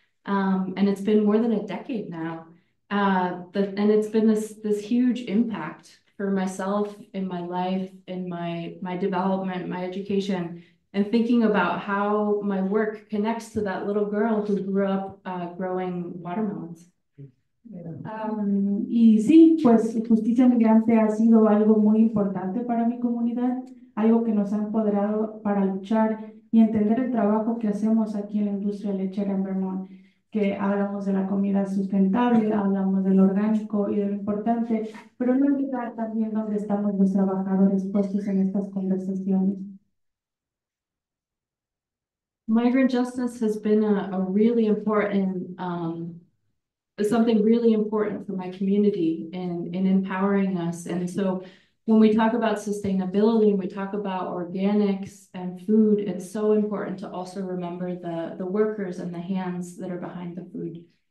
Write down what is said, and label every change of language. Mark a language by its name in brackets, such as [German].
[English] And it's been more than a decade now. And it's been this huge impact for myself in my life, in my development, my education, and thinking about how my work connects to that little girl who grew up growing watermelons. [Spanish] Y sí, pues justicia migrante ha sido algo muy importante para mi comunidad, algo que nos ha empoderado para luchar y entender el trabajo que hacemos aquí en la industria lechera en Vermont, que hablamos de la comida sustentable, hablamos del orgánico y de lo importante, pero no olvidar también dónde estamos los trabajadores puestos en estas conversaciones. [English] Migrant justice has been a really important, something really important for my community in empowering us. And so when we talk about sustainability and we talk about organics and food, it's so important to also remember the workers and the hands that are behind the food.